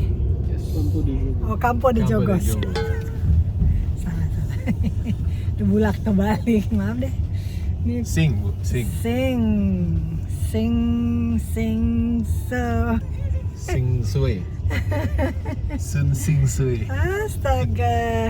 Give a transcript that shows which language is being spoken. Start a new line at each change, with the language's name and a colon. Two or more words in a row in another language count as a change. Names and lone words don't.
Portuguese: Campo di Oh, Campo de Jogos.
Indonesian: Salah. Udah bulak kebalik, maaf deh. Ini Sing, Bu. Sing. Sing Sui. Sun Sing Sui. Astaga.